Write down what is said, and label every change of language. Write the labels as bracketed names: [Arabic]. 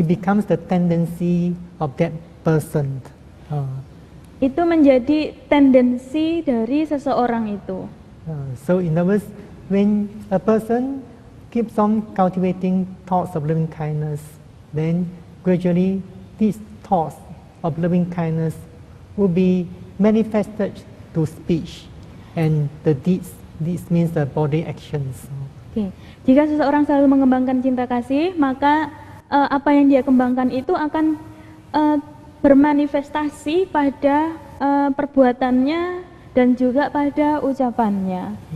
[English] It becomes the tendency of that person. [Indonesian] Itu menjadi tendensi dari seseorang itu. [English] So in other words, when a person keeps on cultivating thoughts of loving kindness, then gradually these thoughts of loving kindness will be manifested to speech and the deeds. This means the body actions. Oke. [Indonesian] Jika seseorang selalu mengembangkan cinta kasih, maka apa yang dia kembangkan itu akan bermanifestasi pada perbuatannya dan juga pada ucapannya.